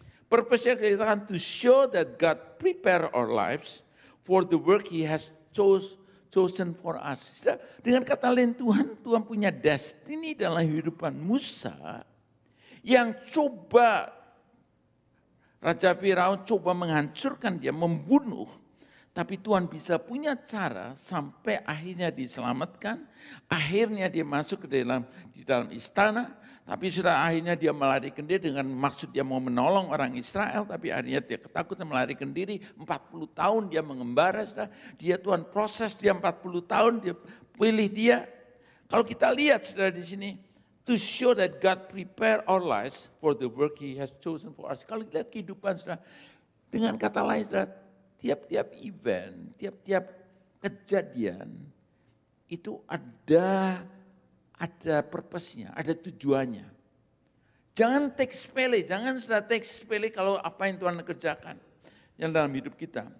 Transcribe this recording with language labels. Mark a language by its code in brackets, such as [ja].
[id] Purpose-nya kita kan [en] to show that God prepare our lives for the work He has chosen for us. [id] Dengan kata lain Tuhan punya destiny dalam kehidupan Musa yang coba Raja Firaun coba menghancurkan dia, membunuh. Tapi Tuhan bisa punya cara sampai akhirnya diselamatkan. Akhirnya dia masuk di dalam istana. Tapi sudah akhirnya dia melarikan diri dengan maksud dia mau menolong orang Israel. Tapi akhirnya dia ketakutan melarikan diri. 40 tahun dia mengembara. Dia Tuhan proses dia 40 tahun, dia pilih dia. Kalau kita lihat saudara di sini. [en] To show that God prepare our lives for the work He has chosen for us. [id] Kalau lihat kehidupan saudara, dengan kata lain saudara, tiap-tiap event, tiap-tiap kejadian, itu ada purpose-nya, ada tujuannya. Jangan take sepele, jangan sudah take sepele kalau apa yang Tuhan kerjakan yang dalam hidup kita.